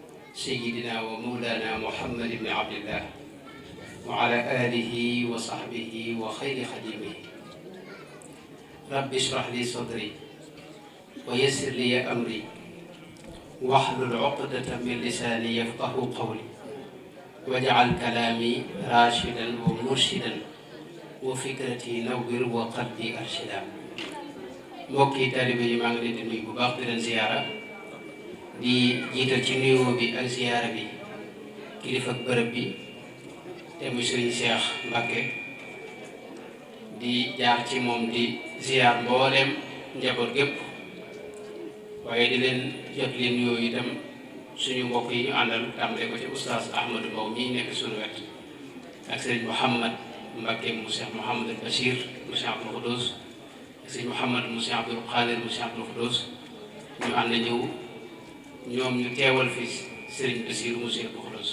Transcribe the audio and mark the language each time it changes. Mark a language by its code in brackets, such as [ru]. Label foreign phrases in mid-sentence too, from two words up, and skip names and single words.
[ar] سيدنا ومولانا محمد بن عبد الله وعلى آله وصحبه وخير خديمه رب اشرح لي صدري ويسر لي أمري واحلل عقدة من لساني يفقه قولي واجعل كلامي راشدا ومرشدا وفكرتي نور وقلبي أرشدا. [wo] mbokki taalibe yi maa ngi leen di nuyu bu baax di leen ziyaara di jiital ci nuyoo bi ak ziyaara bi kilifa bërëb bi te muy Sëriñ Cheikh Mbacke di jaar ci moom di ziyaar mbooleem njaboot gépp waaye di leen jot leen nuyoo itam suñu mbokk yi ñu àndal tàmbale ko ci oustaz Ahmadou Mbow mii nekk suñu wet ak Sëriñ Mouhamad Mbacke mu Cheikh Mouhamadul Bachir mu Cheikh Abdoul Khoudous sëñ Mouhamad mu Cheikh Abdoul Khadir mu Cheikh Abdoul Khoudous ñu ànd ñëw ñoom ñu teewal fi Serigne Bassirou mu Cheikh Abdoul Khoudous.